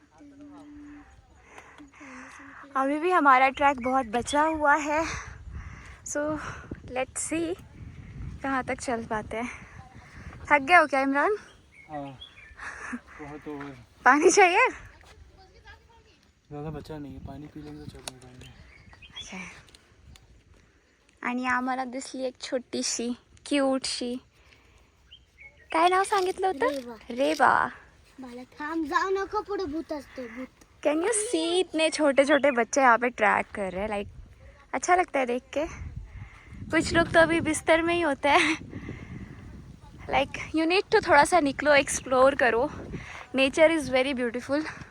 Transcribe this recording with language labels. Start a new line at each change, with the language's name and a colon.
Hindi: अभी भी हमारा ट्रैक बहुत बचा हुआ है,
English: so let's see
Hindi: कहाँ तक चल पाते हैं। थक गए हो क्या इमरान? हाँ बहुत ओवर। पानी चाहिए? ज़्यादा बचा नहीं है, पाणी पी लेंगे तो चल पाएंगे।
Marathi: अच्छा, आणि आम्हाला दिसली एक छोटीशी क्यूटशी, काय नाव सांगितलं होतं? रेबा। मला थांब, जाऊ नको, पुढे भूत असते, भूत।
English: can you see,
Hindi: इतने छोटे छोटे बच्चे यहाँ पे ट्रैक कर रहे हैं, लाइक अच्छा लगता है देख के। कुछ लोग तो अभी बिस्तर में ही होते हैं।
English: like you need to
Hindi: थोड़ा सा निकलो, एक्सप्लोर करो,
English: Nature is very beautiful.